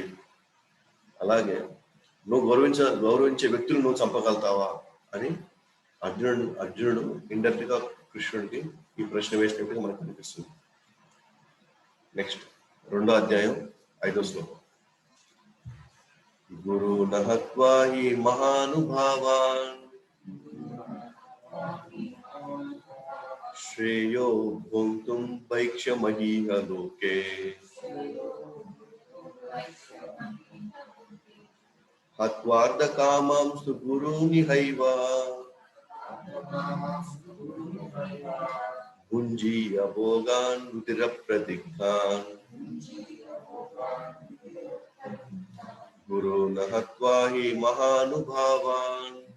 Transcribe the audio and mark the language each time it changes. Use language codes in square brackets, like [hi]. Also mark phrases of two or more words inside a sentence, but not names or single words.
[te] అలాగే నువ్వు గౌరవించే వ్యక్తులు నువ్వు చంపగలుగుతావా అని అర్జునుడు ఇండైరెక్ట్ గా కృష్ణుడికి ఈ ప్రశ్న వేసినట్టుగా మనకు కనిపిస్తుంది. నెక్స్ట్ 2వ అధ్యాయం 5వ శ్లోకం. [sa] గురు నహత్వా హి మహానుభావాన్ श्रेयो भोक्तुं भैक्षमहीह लोके हत्वार्थकामांस्तु गुरूनिहैव भुञ्जीय भोगान् रुधिरप्रदिग्धान् गुरून् हत्वा हि महानुभावान्